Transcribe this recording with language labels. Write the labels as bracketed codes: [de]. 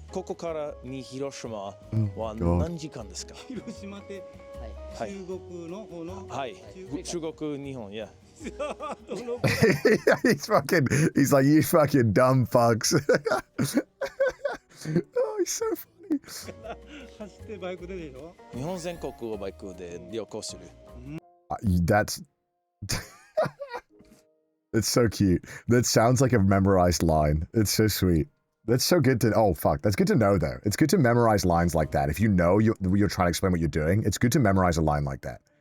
[ja] ここからに広島は何時間ですか? 広島って中国の方の。はい。中国、日本、yeah. [en] he's like, you fucking dumb fucks. Oh, he's so funny. [ja] 走ってバイクででしょ? 日本全国をバイクで旅行する. [en] That's it's so cute. That sounds like a memorized line. It's so sweet. That's so good to. Oh fuck, that's good to know though. It's good to memorize lines like that. If you know you're trying to explain what you're doing, it's good to memorize a line like that.